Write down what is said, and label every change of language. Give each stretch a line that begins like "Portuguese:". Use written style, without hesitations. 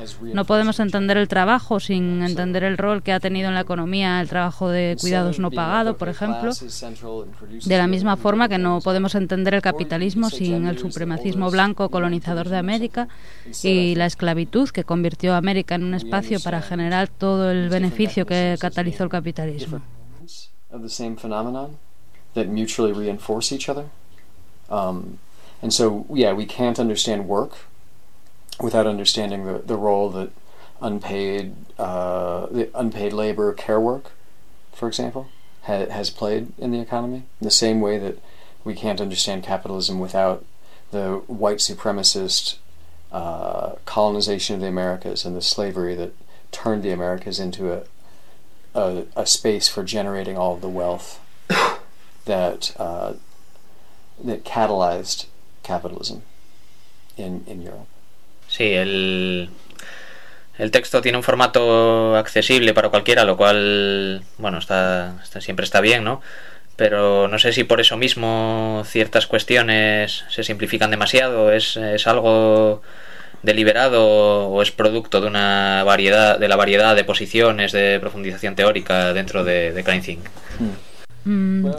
Spanish: No podemos entender el trabajo sin entender el rol que ha tenido en la economía el trabajo de cuidados no pagado, por ejemplo, de la misma forma que no podemos entender el capitalismo sin el supremacismo blanco colonizador de América y la esclavitud que convirtió a América en un espacio para generar todo el beneficio que catalizó el capitalismo.
English: That mutually reinforce each other. And so, yeah, we can't understand work without understanding the role that unpaid labor, care work, for example, has played in the economy. In the same way that we can't understand capitalism without the white supremacist colonization of the Americas and the slavery that turned the Americas into a space for generating all of the wealth that catalyzed capitalism in Europe.
Spanish: Sí, el texto tiene un formato accesible para cualquiera, lo cual, bueno, está siempre está bien, ¿no? Pero no sé si por eso mismo ciertas cuestiones se simplifican demasiado, es algo deliberado o es producto de una variedad de la variedad de posiciones de profundización teórica dentro de Kleinthink.